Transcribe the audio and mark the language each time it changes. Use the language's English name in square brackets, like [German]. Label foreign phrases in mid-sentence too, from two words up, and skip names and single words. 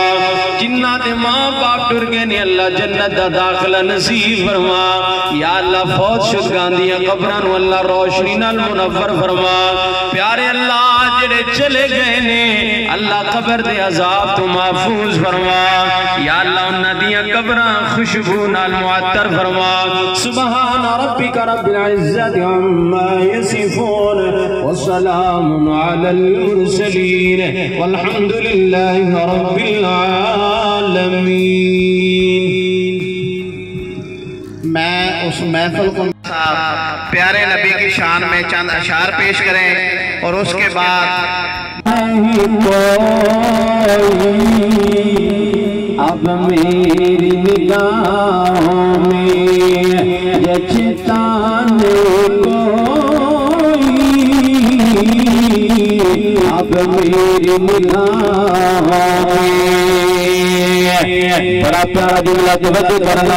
[Punjabi] جنہاں دے ماں پیو ٹر گئے نے اللہ جنت دا داخلہ نصیب فرما. یا اللہ فوت شدگاں دیاں قبراں نوں اللہ روشنی نال منور فرما. پیارے اللہ جیہڑے چلے گئے نے اللہ قبر دے عذاب توں محفوظ فرما. یا اللہ اونہاں دیاں قبراں خوشبو نال معطر فرما. [Arabic] سبحان ربک رب العزۃ عما یصفون وسلام علی المرسلین والحمد للہ رب العالمین. [Urdu] میں اس محفل کو پیارے نبی کی شان میں چند اشعار پیش کروں اور اس کے بعد اب میری نگاہوں میں جچتا اب میری نگاہوں میں بڑا پیارا جملہ ضبط کرنا.